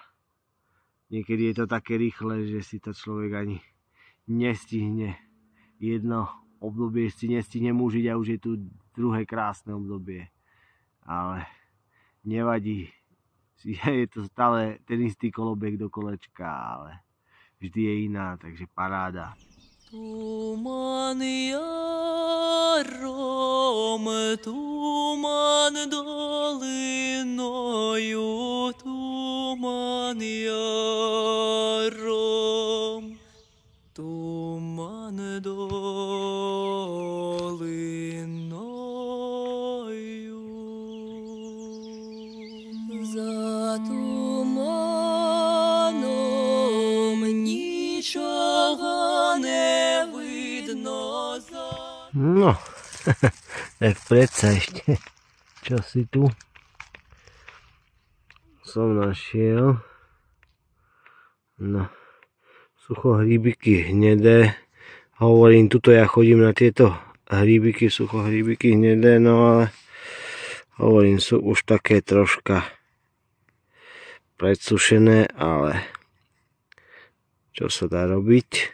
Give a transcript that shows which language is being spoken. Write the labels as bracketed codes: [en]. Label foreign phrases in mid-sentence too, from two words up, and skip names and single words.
[sk] Niekedy je to také rýchle, že si to človek ani nestihne. Jedno obdobie si nestihne užiť a už je tu druhé krásne obdobie. Ale nevadí. Je to stále ten istý kolobek do kolečka, ale vždy je iná, takže paráda. [uk] Tuman яром, туман долиною, туман яром, туман долиною. За туманом нічого не видно. [sk] No, tak predsa ešte, čo si tu som našiel. No, suchohríbiky hnedé. Hovorím, tuto ja chodím na tieto hríbiky, suchohríbiky hnedé, no ale hovorím, sú už také troška predsušené, ale čo sa dá robiť?